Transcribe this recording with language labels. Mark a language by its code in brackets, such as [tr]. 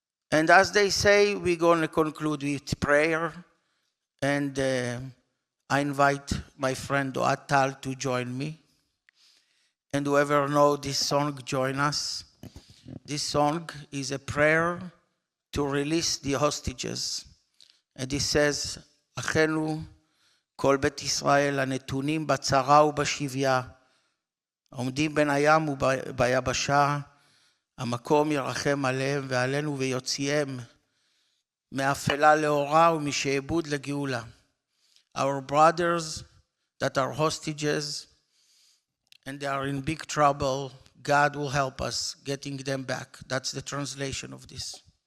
[en] And as they say, we're going to conclude with prayer, and I invite my friend Oatal to join me. And whoever knows this song, join us. This song is a prayer to release the hostages. And it says, [he] Achenu, כל בית ישראל הנתונים בצרה ובשביה, העומדים בין הים וביבשה, המקום ירחם עליהם ועלינו ויוציאם מאפלה לאורה ומשעבוד לגאולה. [en] Our brothers that are hostages and they are in big trouble, God will help us getting them back. That's the translation of this.